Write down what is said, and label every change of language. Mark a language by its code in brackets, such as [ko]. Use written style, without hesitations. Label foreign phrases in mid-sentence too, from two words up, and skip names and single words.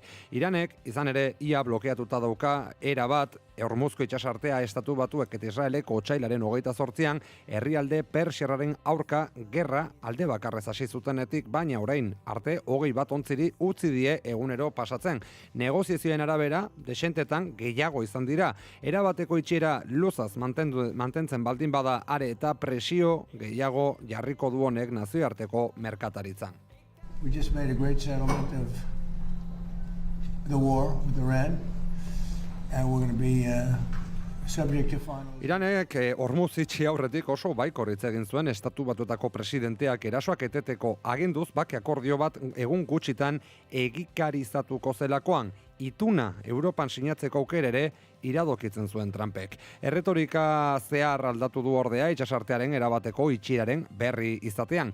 [eu] Iranek, izan ere, ia blokeatuta dauka erabat Hormuzko itsasartea Estatu Batuek eta Israelek otsailaren 28an herrialde Persiarraren aurka gerra alde bakarrez hasi zutenetik, baina orain arte 20 bat ontziri utzi die egunero pasatzen. Negoziazioen arabera, desentetan gehiago izan dira. Erabateko itxiera luzaz mantentzen baldin bada are eta presio gehiago jarriko du honek nazioarteko merkataritzan. [en] We just made a great settlement of the war with Iran, and we're going to be subject to final. [eu] Iranek Hormuz itxi aurretik oso baikor hitz egin zuen Estatu Batuetako presidenteak erasoak eteteko aginduz bake akordio bat egun gutxitan egikarizatuko zelakoan. ituna Europan sinatzeko aukera ere iradokitzen zuen Trumpek. Erretorika zehar aldatu du ordea itsasartearen erabateko itxieraren berri izatean.